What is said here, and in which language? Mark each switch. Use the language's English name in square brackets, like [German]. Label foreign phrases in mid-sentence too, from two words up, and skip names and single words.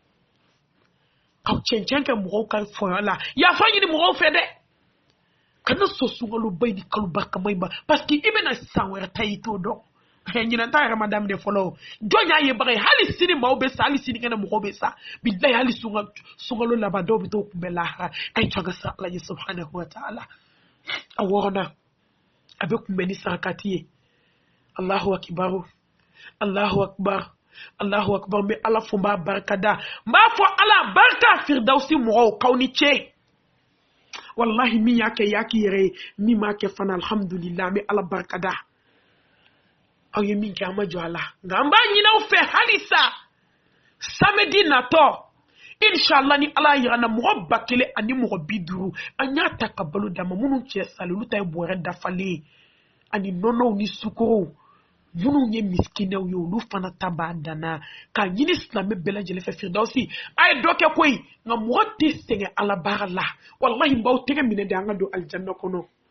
[Bambara] ka cɛncɛn kɛ mɔgɔw ka fɔyɔ la yafa ɲini mɔgɔw fɛ dɛ kana so sunkaloba in ni kalo barikama in ma [French] parce que [Bambara] i bɛna san wɛrɛ ta i t'o dɔn ɲinan ta yɛrɛ ma daminɛ fɔlɔ jɔn y'a ye baga ye hali sini maaw bɛ sa hali sini kɛnɛ mɔgɔw bɛ sa bilahi hali sunkalo laban dɔw bɛ t'o kunbɛn lahara a ye to an ka sa ala ye [Arabic] سبحانه وتعالى [Bambara] a wɔɔrɔnan a bɛ kunbɛn ni sarakati ye [Arabic] الله أكبر الله أكبر الله أكبر [Bambara] n bɛ ala fo n b'a barika da n b'a fɔ ala barika firdausi mɔgɔw k'aw ni ce wallahi min y'a kɛ y'a k'i yɛrɛ ye min m'a kɛ fana alhamdulillah n bɛ ala barika da aw ye min kɛ an ma jɔ a la nka an b'a ɲini aw fɛ halisa samedi natɔ inshallah ni ala yira na mɔgɔ 1000 ani mɔgɔ 50 an y'a ta ka balo d'a ma minnu cɛ sali olu ta ye bɔrɛ dafalen ani nɔnɔw ni sukorow minnu ye miskinew ye olu fana ta b'a danna k'a ɲini silamɛ bɛɛ lajɛlen fɛ firidawusi a ye dɔ kɛ koyi nka mɔgɔ tɛ sɛgɛn ala baara la walahi n b'aw tɛgɛ minɛ de an ka don alijanna kɔnɔ